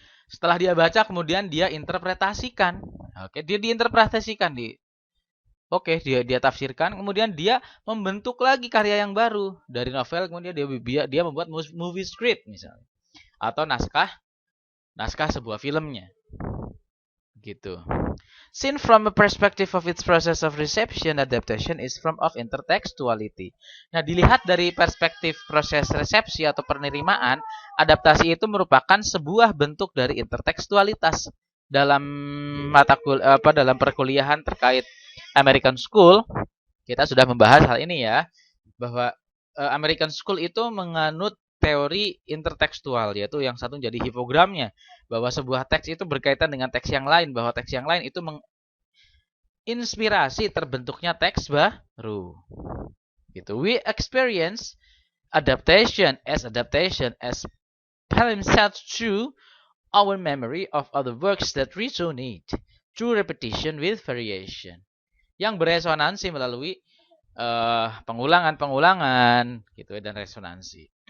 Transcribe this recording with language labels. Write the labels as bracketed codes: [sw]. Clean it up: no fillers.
[id] Setelah dia baca, kemudian dia interpretasikan. Oke, dia diinterpretasikan dia tafsirkan, kemudian dia membentuk lagi karya yang baru dari novel, kemudian dia membuat movie script misalnya, atau naskah sebuah filmnya. Gitu. [en] Seen from a perspective of its process of reception, adaptation is form of intertextuality. [id] Nah, dilihat dari perspektif proses resepsi atau penerimaan, adaptasi itu merupakan sebuah bentuk dari intertekstualitas. Dalam dalam perkuliahan terkait American School, kita sudah membahas hal ini ya, bahwa American School itu menganut teori intertekstual, yaitu yang satu jadi hipogramnya, bahwa sebuah teks itu berkaitan dengan teks yang lain, bahwa teks yang lain itu menginspirasi terbentuknya teks baru. Gitu. [en] We experience adaptation as palimpsest through our memory of other works that resonate through repetition with variation. [id] Yang beresonansi melalui pengulangan gitu ya, dan resonansi.